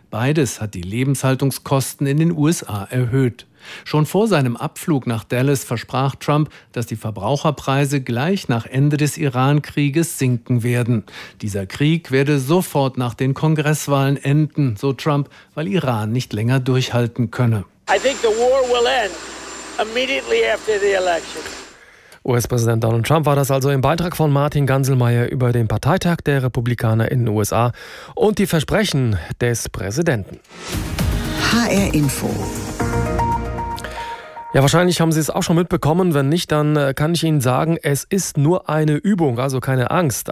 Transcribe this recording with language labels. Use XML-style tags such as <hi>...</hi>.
<de>Beides hat die Lebenshaltungskosten in den USA erhöht. Schon vor seinem Abflug nach Dallas versprach Trump, dass die Verbraucherpreise gleich nach Ende des Iran-Krieges sinken werden. Dieser Krieg werde sofort nach den Kongresswahlen enden, so Trump, weil Iran nicht länger durchhalten könne.</de> <en>I think the war will end immediately after the election.</en> <de>US-Präsident Donald Trump war das also im Beitrag von Martin Ganselmeier über den Parteitag der Republikaner in den USA und die Versprechen des Präsidenten. HR Info. Ja, wahrscheinlich haben Sie es auch schon mitbekommen. Wenn nicht, dann kann ich Ihnen sagen, es ist nur eine Übung, also keine Angst.</de>